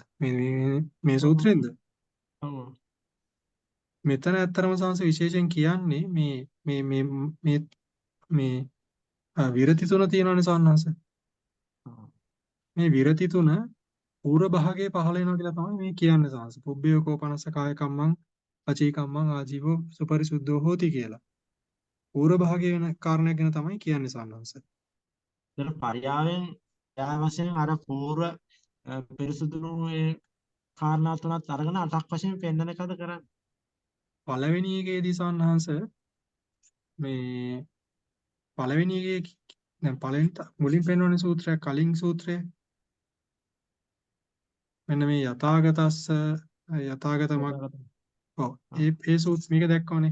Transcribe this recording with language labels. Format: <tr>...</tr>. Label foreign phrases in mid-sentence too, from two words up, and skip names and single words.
<si>මේ සූත්‍රයෙන්ද? ඔව්. මෙතන ඇත්තරම සංස විශේෂයෙන් කියන්නේ මේ විරති තුන තියෙනවනේ සන්නස. මේ විරති තුන පූර්ව භාගයේ පහළ වෙනවා කියලා තමයි මේ කියන්නේ සංස.</si> <pi>පුබ්බේකෝපනස්ස කාය කම්මං වචී කම්මං ආජීවෝ සුපරිසුද්ධෝ හෝති කියලා.</pi> <si>පූර්ව භාගයේ වෙන කාරණයක් ගැන තමයි කියන්නේ සන්නස. ඒක පරියාවෙන් යා වශයෙන් අර පූර්ව පිරිසුදුණු ඒ කාරණා තුනත් අරගෙන 8ක් වශයෙන් පෙන්නන එකද කරන්නේ? පළවෙනි එකේදී සන්නහංශ මේ පළවෙනි එකේ දැන් මුලින් පෙන්වන සූත්‍රයක් කලින් සූත්‍රය මෙන්න මේ යථාගතස්ස යථාගතමක් ඔව් ඒ සූත්‍ර මේක දැක්කවනේ.</si>